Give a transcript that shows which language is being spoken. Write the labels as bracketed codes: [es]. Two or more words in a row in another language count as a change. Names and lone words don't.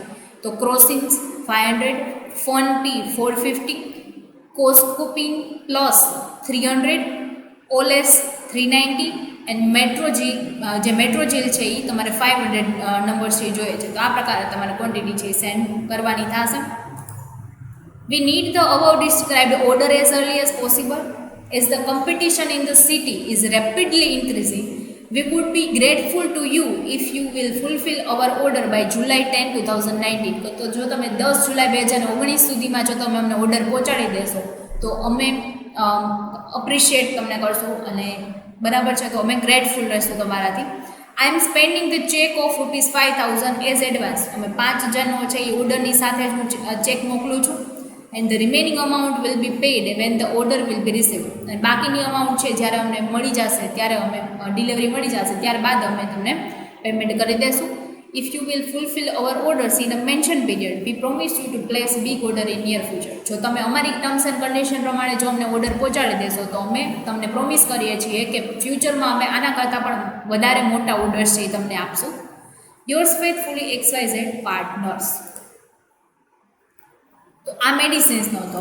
[gu] તો ક્રોસિન્સ 500, ફોન પી 450, કોસ્કોપિન પ્લસ 300, ઓલેસ 390 એન્ડ મેટ્રોજી, જે મેટ્રોજીલ છે એ તમારે 500 નંબર્સ છે જોઈએ છે. તો આ પ્રકારે તમારે ક્વોન્ટિટી છે સેન્ડ કરવાની થશે. [en] We need the above described order as early as possible. As the competition in the city is rapidly increasing, we would be grateful to you if you will fulfill our order by July 10, 2019. [gu] તો જો તમે 10 જુલાઈ 2019 સુધીમાં જો તમે અમને ઓર્ડર પહોંચાડી દેશો તો અમે અપ્રિશિએટ તમને કરશું અને બરાબર છે, તો અમે ગ્રેટફુલ રહીશું તમારાથી. [en] I am spending the cheque of ₹5,000 as advance. [gu] અમે 5,000નો છે એ ઓર્ડરની સાથે જ હું ચેક મોકલું છું. [en] And the remaining amount will be paid when the order will be received. [gu] અને બાકીની અમાઉન્ટ છે જ્યારે અમને મળી જશે, ત્યારે અમે ડિલિવરી મળી જશે ત્યારબાદ અમે તમને પેમેન્ટ કરી દઈશું. [en] If you will fulfill our orders in a mentioned period, we promise you to place big order in near future. [gu] જો તમે અમારી [en] terms and condition [gu] પ્રમાણે જો અમને ઓર્ડર પહોંચાડી દેશો તો અમે તમને પ્રોમિસ કરીએ છીએ કે ફ્યુચરમાં અમે આના કરતાં પણ વધારે મોટા ઓર્ડર્સ છે એ તમને આપશું. [en] Yours faithfully XYZ Partners. [gu] તો આ મેડિસિન્સનો હતો.